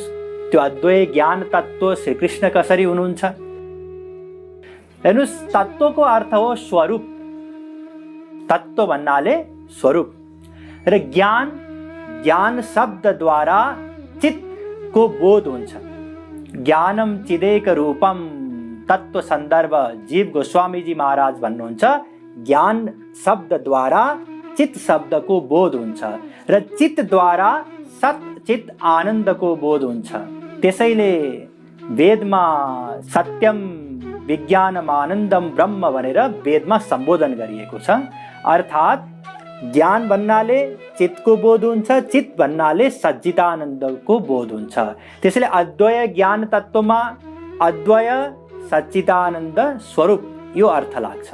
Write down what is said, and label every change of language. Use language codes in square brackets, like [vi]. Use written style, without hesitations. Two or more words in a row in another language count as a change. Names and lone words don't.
[ne] त्यो अद्वय ज्ञान तत्त्व श्री कृष्ण कसरी हुनुहुन्छ? हेर्नुस्, तत्त्वको अर्थ हो स्वरूप। तत्त्व भन्नाले स्वरूप। र ज्ञान शब्दद्वारा चित्तको बोध हुन्छ। [sa] ज्ञानम चिदेक रूपम [ne] तत्त्व सन्दर्भ जीव गोस्वामीजी महाराज भन्नुहुन्छ, ज्ञान शब्दद्वारा चित्त शब्दको बोध हुन्छ र चित्तद्वारा सत चित आनन्दको बोध हुन्छ। त्यसैले वेदमा [sa] सत्यम विज्ञानम आनन्दम ब्रह्म [ne] भनेर वेदमा सम्बोधन गरिएको छ। अर्थात् ज्ञान भन्नाले चित्तको बोध हुन्छ, चित्त भन्नाले सच्चिदानन्दको बोध हुन्छ। त्यसैले अद्वय ज्ञान तत्त्वमा अद्वय सच्चिदानन्द स्वरूप यो अर्थ लाग्छ।